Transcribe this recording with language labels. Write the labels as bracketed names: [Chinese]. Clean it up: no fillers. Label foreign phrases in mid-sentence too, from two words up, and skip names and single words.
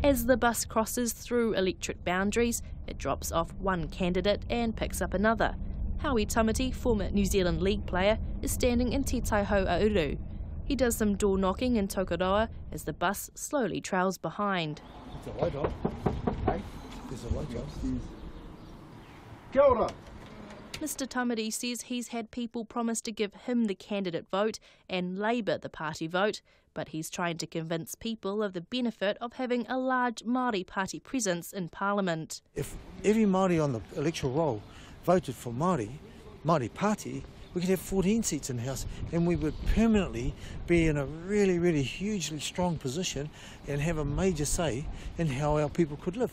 [English] As the bus crosses through electorate boundaries, it drops off one candidate and picks up another. Howie Tamati, former New Zealand League player, is standing in Te Taiho Auru. He does some door knocking in Tokoroa as the bus slowly trails behind. There's a light on. Hey, there's a light on. [Māori] Kia ora. [English] Mr Tamati says he's had people promise to give him the candidate vote and Labour the party vote, but he's trying to convince people of the benefit of having a large Maori Party presence in Parliament. If every Māori on the electoral roll voted for Maori Party, we could have 14 seats in the House and we would permanently be in a really, really hugely strong position and have a major say in how our people could live.